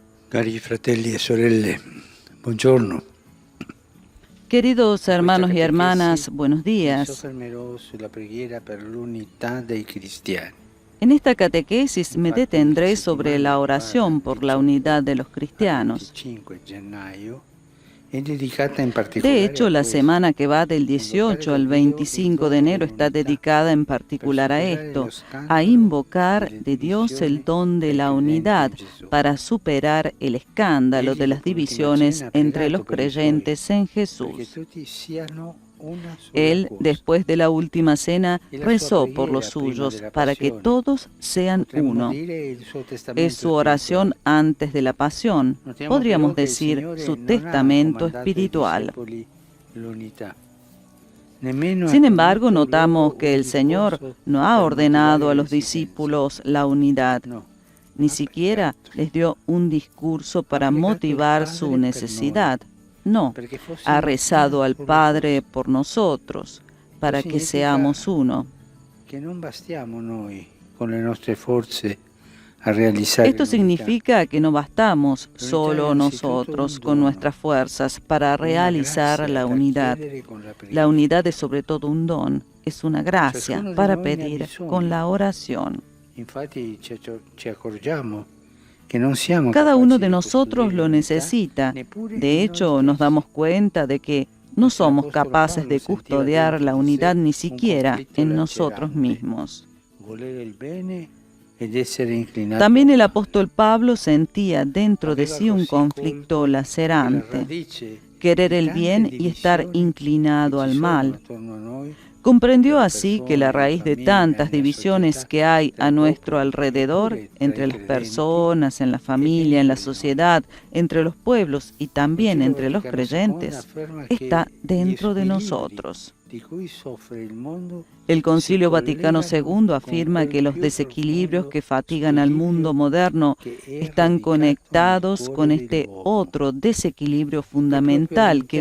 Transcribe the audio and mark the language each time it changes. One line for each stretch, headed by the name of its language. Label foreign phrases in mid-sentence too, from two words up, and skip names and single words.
Italian: Cari fratelli e sorelle, buongiorno.
Spanish: Queridos hermanos y hermanas, buenos
Italian: Mi
Spanish: días.
Italian: soffermerò sulla preghiera per l'unità dei cristiani.
Spanish: En esta catequesis me detendré sobre la oración por la unidad de los cristianos.
Italian: 25 gennaio è dedicata in particolare
Spanish: De hecho,
Italian: a
Spanish: la
Italian: questo.
Spanish: semana que va del 18 al 25 de enero está dedicada en particular a esto, a invocar de Dios el don de la unidad para superar el escándalo de las divisiones entre los creyentes en
Italian: Perché
Spanish: Jesús.
Italian: tutti siano una sola
Spanish: Él,
Italian: cosa.
Spanish: después de la última cena, Y la rezó
Italian: sua
Spanish: por los
Italian: preghiera prima
Spanish: suyos
Italian: della
Spanish: para que
Italian: passione.
Spanish: todos sean
Italian: Potremmo
Spanish: uno.
Italian: dire il suo testamento
Spanish: Es su oración antes de la pasión,
Italian: Notiamo
Spanish: podríamos
Italian: però che il
Spanish: decir
Italian: Signore
Spanish: su
Italian: non ha
Spanish: testamento
Italian: comandato ai
Spanish: espiritual.
Italian: discepoli l'unità. Nemmeno
Spanish: Sin
Italian: ha
Spanish: embargo,
Italian: tenuto
Spanish: notamos
Italian: loro
Spanish: que
Italian: un
Spanish: el Señor
Italian: discorso
Spanish: no ha
Italian: per
Spanish: ordenado
Italian: motivare
Spanish: a los
Italian: resistenza.
Spanish: discípulos la unidad,
Italian: No,
Spanish: ni siquiera les dio un discurso para motivar su necesidad. No,
Italian: perché fossimo
Spanish: ha rezado
Italian: una
Spanish: al
Italian: sola
Spanish: Padre por nosotros, para que
Italian: significa
Spanish: seamos uno.
Italian: cosa, che non bastiamo noi con le nostre forze a realizzare
Spanish: Esto
Italian: l'unità.
Spanish: significa que no bastamos solo
Italian: innanzitutto
Spanish: nosotros
Italian: un
Spanish: con
Italian: dono,
Spanish: nuestras fuerzas para
Italian: una
Spanish: realizar
Italian: grazia
Spanish: la
Italian: da
Spanish: unidad.
Italian: chiedere con la preghiera.
Spanish: La unidad es sobre todo un don, es una gracia
Italian: Ciascuno di
Spanish: para
Italian: noi ne ha
Spanish: pedir
Italian: bisogno.
Spanish: con la oración.
Italian: Infatti ci accorgiamo che non siamo
Spanish: Cada
Italian: capaci
Spanish: uno
Italian: di
Spanish: de nosotros
Italian: costruire
Spanish: lo
Italian: l'unità
Spanish: necesita.
Italian: neppure
Spanish: De
Italian: in noi
Spanish: hecho, nos
Italian: stessi.
Spanish: damos cuenta de que no somos capaces de custodiar la unidad ni siquiera en nosotros mismos.
Italian: Volere il bene ed essere inclinato.
Spanish: También el apóstol Pablo sentía dentro de sí un conflicto
Italian: che la
Spanish: lacerante,
Italian: radice
Spanish: querer
Italian: di
Spanish: el
Italian: tante
Spanish: bien y estar
Italian: divisioni
Spanish: inclinado
Italian: che
Spanish: al
Italian: ci sono
Spanish: mal.
Italian: attorno a noi,
Spanish: Comprendió entre así que
Italian: persone,
Spanish: la raíz de
Italian: famiglie,
Spanish: tantas
Italian: nella
Spanish: divisiones
Italian: società,
Spanish: que hay
Italian: tra
Spanish: a
Italian: il
Spanish: nuestro
Italian: popolo,
Spanish: alrededor,
Italian: eppure tra
Spanish: entre
Italian: i
Spanish: las
Italian: credenti,
Spanish: personas, en la familia, en la sociedad, entre los pueblos y también
Italian: Concilio
Spanish: entre los
Italian: Vaticano II
Spanish: creyentes,
Italian: afferma che
Spanish: está dentro
Italian: gli
Spanish: de
Italian: squilibri
Spanish: nosotros.
Italian: di cui soffre il mondo
Spanish: El Concilio
Italian: si
Spanish: Vaticano
Italian: collegano
Spanish: II afirma
Italian: con
Spanish: que
Italian: quel
Spanish: los
Italian: più
Spanish: desequilibrios
Italian: profondo
Spanish: que fatigan al mundo
Italian: squilibrio
Spanish: moderno
Italian: che è
Spanish: están
Italian: radicato
Spanish: conectados
Italian: nel
Spanish: con
Italian: cuore
Spanish: este
Italian: dell'uomo.
Spanish: otro desequilibrio fundamental que